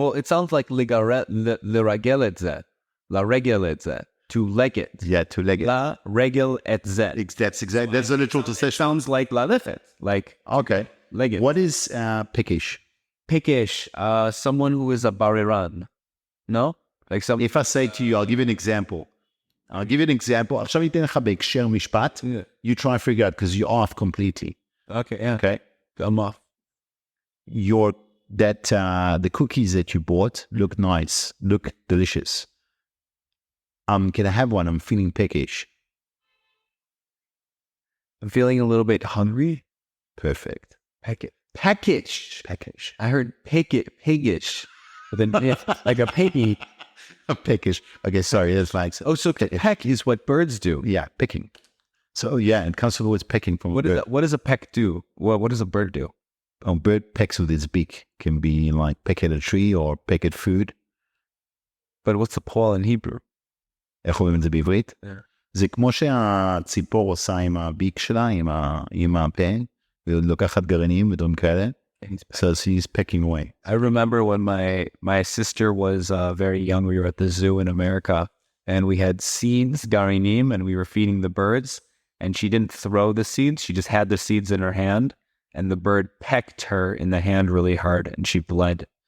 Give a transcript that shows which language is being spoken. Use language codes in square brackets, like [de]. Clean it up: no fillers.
[en] Well, it sounds like le regel et La regel et to leg it. Yeah, to leg it. La regel et That's exactly. That's the literal translation. Sounds like la lefet. Like, okay. Leg it. What is pickish? Pickish. Someone who is a bariran. No? Like some. If I say to you, I'll give you an example. [he] עכשיו ניתן לך בהקשר משפט. [en] You try and figure out because you're off completely. Okay, yeah. Okay. I'm off. The cookies that you bought look nice, look delicious. Can I have one? I'm feeling peckish. I'm feeling a little bit hungry. Perfect. Peckish. I heard piggish. But then like a piggy. A peckish. Okay, sorry, that's like. Oh, so peck is what birds do. Yeah, pecking. So yeah, it comes from the word pecking from a bird. What does a peck do? What does a bird do? A bird pecks with its beak. Can be like peck at a tree or peck at food. But what's the paul in Hebrew? [he] איך אומרים את זה בעברית? זה כמו שהציפור עושה עם הביק שלה, עם הפה, ולוקחת גרעינים ודברים כאלה. [en] So she's pecking away. I remember when my sister was very young, we were at the zoo in America, and we had seeds, garinim, and we were feeding the birds, and she didn't throw the seeds, she just had the seeds in her hand, and the bird pecked her in the hand really hard, and she bled.